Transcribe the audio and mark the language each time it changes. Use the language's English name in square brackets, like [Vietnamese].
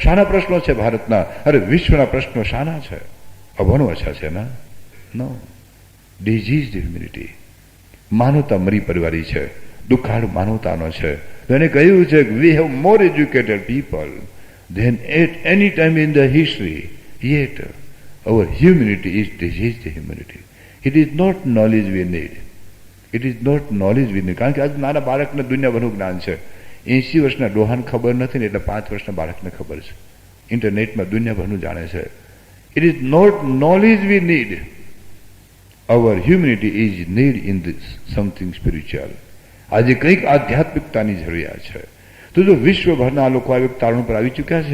[Gujarati] શાના પ્રશ્નો છે ભારતના? અરે વિશ્વના પ્રશ્નો શાના છે? અભણો ઓછા છે ના? નો. [English] Disease humanity. [Gujarati] માનવતા મરી પરિવારી છે, દુઃખાળ માનવતાનો છે. એને કહ્યું છે કે [English] We have more educated people than at any time in the history, yet our humanity is disease humanity. It is not knowledge we need. It is not knowledge we need. [Gujarati] કારણ કે આજ નાના બાળકને દુનિયાભરનું જ્ઞાન છે. 80 વર્ષના ડોહાને ખબર નથી ને એટલે 5 વર્ષના બાળકને ખબર છે. ઇન્ટરનેટમાં દુનિયાભરનું જાણે છે. [English] It is not knowledge we need. Our humanity is need in this something spiritual. [Gujarati] આજે કંઈક આધ્યાત્મિકતાની જરૂરિયાત છે. તો જો વિશ્વભરના લોકો આ તારણ પર આવી ચૂક્યા છે.